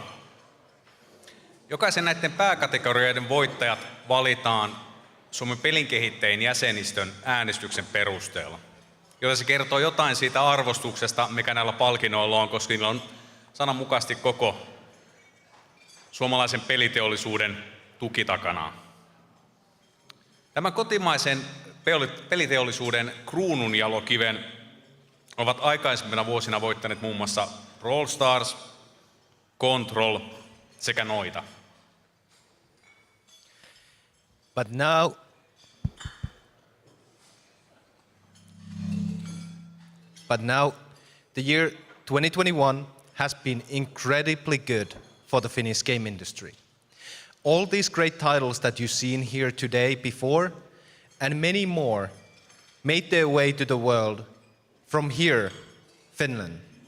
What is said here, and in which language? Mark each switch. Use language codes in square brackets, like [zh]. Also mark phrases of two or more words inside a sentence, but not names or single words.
[fi] Jokaisen näiden pääkategorioiden voittajat valitaan Suomen pelinkehittäjien jäsenistön äänestyksen perusteella, joten se kertoo jotain siitä arvostuksesta, mikä näillä palkinnoilla on, koska niillä on sananmukaisesti koko suomalaisen peliteollisuuden tuki takanaan. Tämän kotimaisen peliteollisuuden kruununjalokiven ovat aikaisempina vuosina voittaneet muun muassa Brawl Stars, Control sekä Noita. [en] But now, the year 2021 has been incredibly good for the Finnish game industry. All these great titles that you've seen here today before, and many more, made their way to the world from here, Finland.